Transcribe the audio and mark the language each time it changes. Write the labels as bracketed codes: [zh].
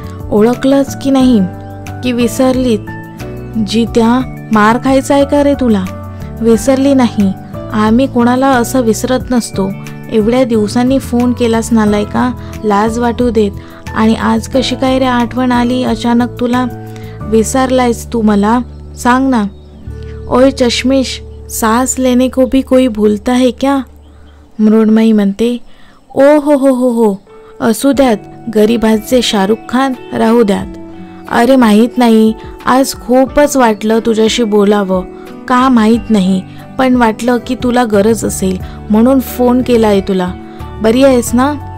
[mr] ओळखलंच की नाही? की विसरलीत? जित्या, मार खायचा आहे का रे तुला? विसरली नाही. आम्ही कोणाला असं विसरत नसतो. एवढ्या दिवसांनी फोन केलास नालायका, लाज वाटू देत. आणि आज कशी काय रे आठवण आली अचानक तुला? विसरलायस तू मला? सांग ना. [hi] ओय चष्मेश, सांस लेने को भी कोई भूलता है क्या? [mr] मृण्मयी म्हणते. ओ हो, असू द्यात. गरीबाचे शाहरुख खान राहू द्यात. अरे माहीत नाही, आज खूपच वाटलं तुझ्याशी बोलावं. का माहीत नाही, पण वाटलं की तुला गरज असेल म्हणून फोन केला आहे तुला. बरी आहेस ना?